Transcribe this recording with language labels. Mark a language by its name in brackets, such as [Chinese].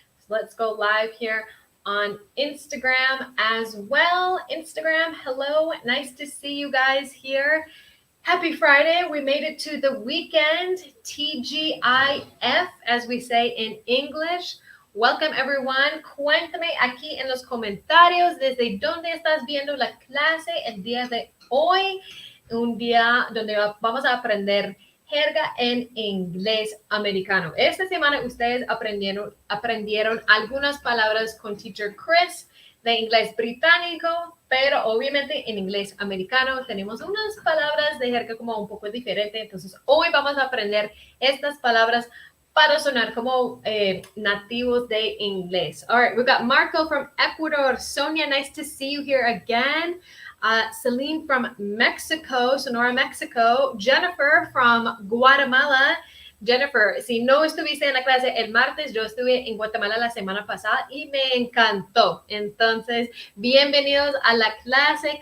[English] So let's go live here on Instagram as well. Instagram, hello. Nice to see you guys here. Happy Friday. We made it to the weekend. TGIF, as we say in English. Welcome, everyone. [Spanish] Cuéntame aquí en los comentarios desde dónde estás viendo la clase el día de hoy. Un día donde vamos a aprender jerga en inglés americano. Esta semana ustedes aprendieron algunas palabras con Teacher Chris de inglés británico, pero obviamente en inglés americano tenemos unas palabras de jerga como un poco diferente. Entonces hoy vamos a aprender estas palabras para sonar como nativos de inglés. [English] All right, we've got Marco from Ecuador. Sonia, nice to see you here again. Celine from Mexico, Sonora, Mexico. Jennifer from Guatemala. [Spanish] Jennifer, si no estuviste en la clase el martes, yo estuve en Guatemala la semana pasada y me encantó. Entonces, bienvenidos a la clase.